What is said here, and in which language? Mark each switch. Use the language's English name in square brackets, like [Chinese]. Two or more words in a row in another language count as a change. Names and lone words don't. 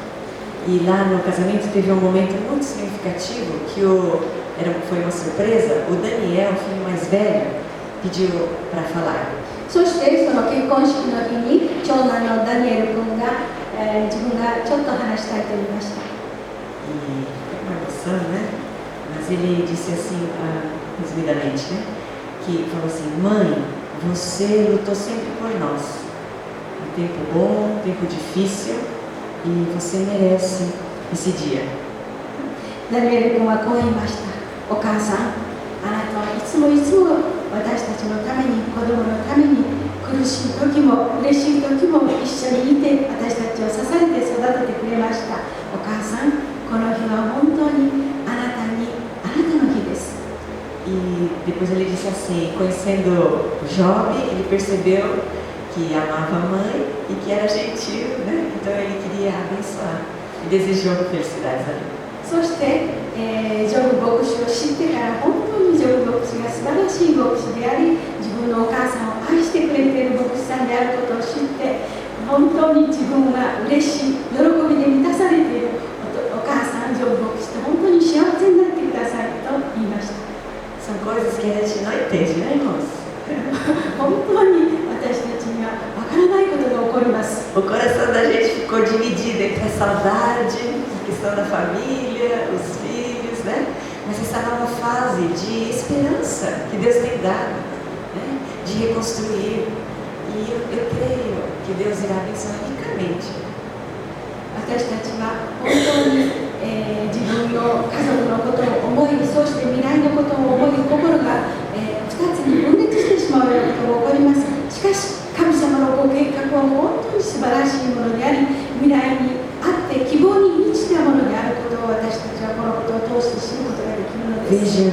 [Portuguese] E lá no casamento teve um momento muito significativo que foi uma surpresa. O Daniel, o filho mais velho, pediu para falar. [Japanese] そしてその結婚式の日に長男のダニエル君が、自分がちょっと話したいと言いました。 [Portuguese] E uma emoção, né? Mas ele disse assim, resumidamente, né? Que falou assim: mãe, você lutou sempre por nós. Um tempo bom, um tempo difícil, e você merece esse dia. [Japanese] ダニエル君はこう言いました。お母さん、あなたはいつも私たちのために、子供のために、苦しい時も嬉しい時も一緒にいて、私たちを支えて育ててくれました。お母さん、この日は本当にあなたの日です。 [Portuguese] E depois ele disse assim, conhecendo Job, ele percebeu que amava a mãe e que era gentil, né? Então ele queria abençoar e desejou felicidades a ele. [Japanese] そして、ジョブ牧師を知ってから本当にジョブ牧師が素晴らしい牧師であり、自分のお母さんを愛してくれている牧師さんであることを知って、本当に自分が嬉しい、喜びで満たされているお母さん、ジョブ牧師と本当に幸せになってくださいと言いました。 [Portuguese] São coisas que a gente não entende, né, irmãos? [Japanese] 本当に私たちにはわからないことが起こります。 [Portuguese] O coração da gente ficou dividido entre a saudade, a questão da família, os filhos, né? Mas essa nova fase de esperança que Deus tem dado, né? De reconstruir. E eu creio que Deus irá abençoar ricamente. [Japanese] 私たちは本当に、自分の家族のことを思い、そして未来のことを思い、心が、2つに分裂してしまうようなことが起こります。しかし神様のご計画は本当に素晴らしいものであり、未来にあって希望に満ちたものであることを私たちはこのことを通して知ることができるのです。